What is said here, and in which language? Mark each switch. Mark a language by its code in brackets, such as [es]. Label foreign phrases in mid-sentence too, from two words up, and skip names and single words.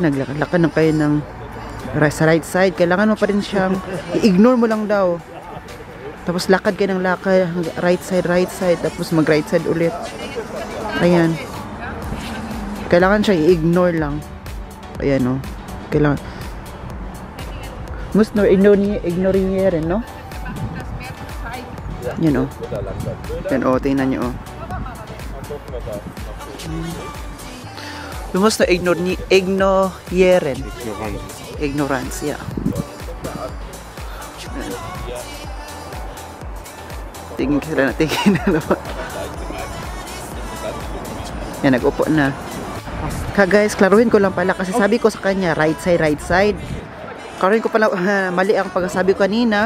[tl] naglakad ng kayo ng sa [en] right side, [tl] kailangan mo pa rin siyang i-ignore mo lang daw, tapos lakad kayo ng lakad [en] right side, [tl] tapos mag [en] right side [tl] ulit. Ayan, kailangan siya i-ignore lang. Ayan, kailangan [de] muss nur ignorieren, [tl] no? Yan yan tingnan nyo [de] Du musst nur ignorieren. Ignorance, ja. [tl] Tingin sila na tingin na naman. Yan, nag-upo na. Guys, klaruhin ko lang pala kasi sabi ko sa kanya, [en] right side. [tl] Klaruhin ko pala, mali ang pagsasabi ko kanina.